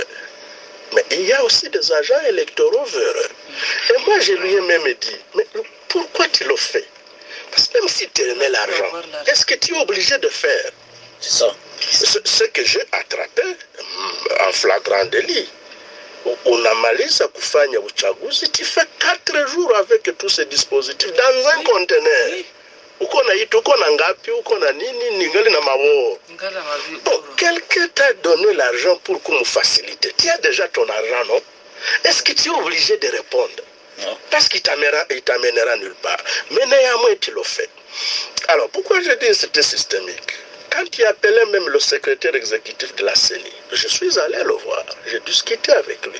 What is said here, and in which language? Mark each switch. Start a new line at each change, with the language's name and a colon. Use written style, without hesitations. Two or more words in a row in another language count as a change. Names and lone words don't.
French: Mais il y a aussi des agents électoraux véreux. Et moi, je lui ai même dit, mais pourquoi tu le fais? Parce que même si tu aimais l'argent, est-ce que tu es obligé de faire? C'est ça. Ce que j'ai attrapé en flagrant délit.
Swahili: Unamaliza kufanya uchaguzi,
French: tu fais 4 jours avec tous ces dispositifs dans un conteneur.
Swahili: Uko na itu, uko na ngapi, uko na nini, ningali na mabo.
French: Bon, quelqu'un t'a donné l'argent pour qu'on me facilite. Tu as déjà ton argent, non? Est-ce que tu es obligé de répondre? Non. Parce qu'il t'amènera nulle part. Mais néanmoins, tu le fais. Alors, pourquoi je dis que c'était systémique? Quand il appelait même le secrétaire exécutif de la CENI, je suis allé le voir, j'ai discuté avec lui.